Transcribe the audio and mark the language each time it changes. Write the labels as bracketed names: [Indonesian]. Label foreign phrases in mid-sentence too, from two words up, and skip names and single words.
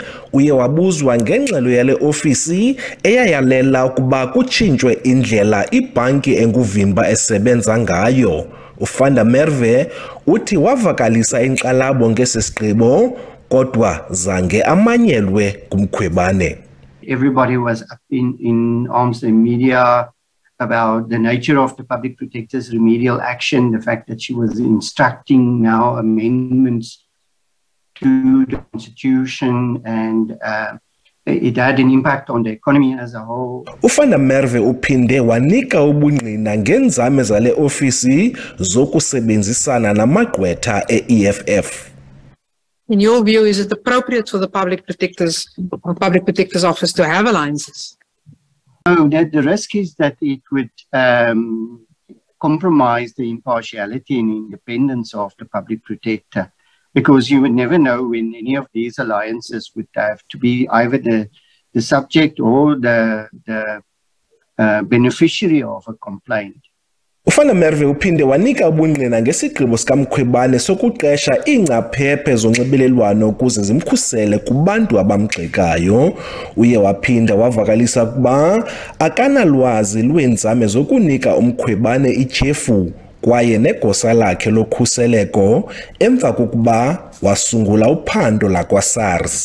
[Xhosa] Uye wabuzwa ngengxelo yale ofisi eyayalela ukuba kutshintshwe indlela ibhanki enguvimba esebenza ngayo. Van Der Merwe uthi wavakalisa inkxalabo ngesi sigqibo kodwa zange amanyelwe ngumkhwebane. [English] Everybody was up in arms, the media, about the nature of the public protector's remedial action, the fact that she was instructing now amendments to the constitution, and it had an impact on the economy as a whole. [Xhosa] Van Der Merwe uphinde wanika ubungqina ngenzame zale ofisi zokusebenzisana namagqwetha e-EFF. [English] In your view, is it appropriate for the public protector's office to have alliances? No, the risk is that it would compromise the impartiality and independence of the public protector, because you would never know when any of these alliances would have to be either the subject or the beneficiary of a complaint. [Xhosa] Van Der Merwe uphinde wanika ubungqina ngesigqibo sikaMkhwebane sokuqesha iingcaphephe zonxibelelwano ukuze zimkhusele kubantu abamgxekayo. Uye waphinda wavakalisa ukuba akanalwazi lweenzame zokunika uMkhwebane ityhefu kwaye negosa lakhe lokhuseleko emva kokuba wasungula uphando lakwa-SARS.